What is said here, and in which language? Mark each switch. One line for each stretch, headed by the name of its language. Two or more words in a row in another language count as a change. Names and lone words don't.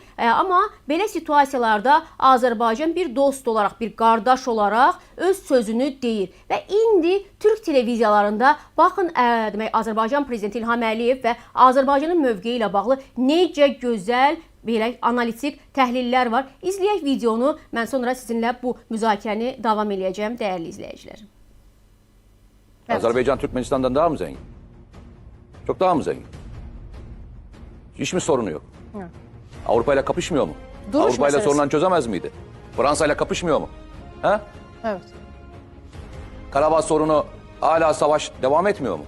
Azerbaijani: Amma belə situasiyalarda Azərbaycan bir dost olaraq, bir qardaş olaraq öz sözünü deyir. Və indi Türk televiziyalarında baxın, demək Azərbaycan prezidenti İlham Əliyev və Azərbaycanın mövqeyi ilə bağlı necə gözəl belə analitik təhlillər var. İzləyək videonu, mən sonra sizinlə bu müzakirəni davam edəcəm, dəyərli izləyicilər.
Turkish: Evet. Azerbaycan Türkmenistan'dan daha mı zengin? Çok daha mı zengin? Hiç mi sorunu yok? Evet. Avrupa ile kapışmıyor mu? Avrupa ile sorunlarını çözemez miydi? Fransa ile kapışmıyor mu? He? Evet. Karabağ sorunu hala savaş devam etmiyor mu?